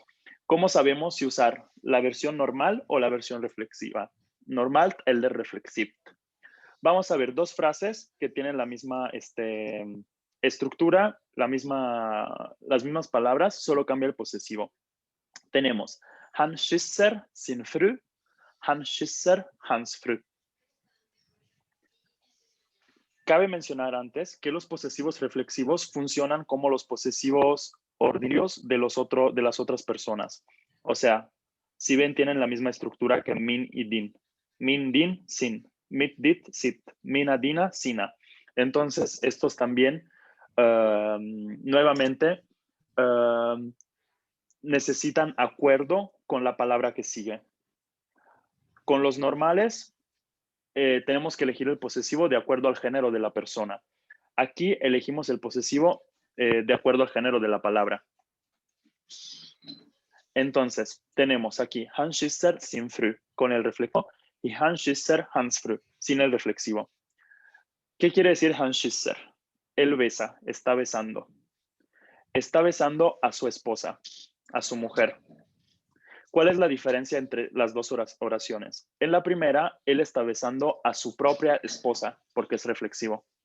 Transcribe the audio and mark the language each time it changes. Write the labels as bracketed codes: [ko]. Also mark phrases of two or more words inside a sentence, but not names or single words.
[es] ¿Cómo sabemos si usar la versión normal o la versión reflexiva? Normal, el de reflexivo. Vamos a ver dos frases que tienen la misma estructura, las mismas palabras, solo cambia el posesivo. Tenemos [sv] Han kysser sin fru, han kysser hans fru. [es] Cabe mencionar antes que los posesivos reflexivos funcionan como los posesivos ordinarios de las otras personas. O sea, si ven, tienen la misma estructura que min y din. [sv] Min, din, sin. Mit, dit, sit. Mina, dina, sina. [es] Entonces, estos también, nuevamente, necesitan acuerdo con la palabra que sigue. Con los normales, tenemos que elegir el posesivo de acuerdo al género de la persona. Aquí elegimos el posesivo de acuerdo al género de la palabra. Entonces, tenemos aquí [sv] Han kysser sin fru [es] con el reflexivo y [sv] Han kysser hans fru [es] sin el reflexivo. ¿Qué quiere decir [sv] Han kysser? [es] Él besa, está besando. Está besando a su esposa, a su mujer. ¿Cuál es la diferencia entre las dos oraciones? En la primera, él está besando a su propia esposa porque es reflexivo.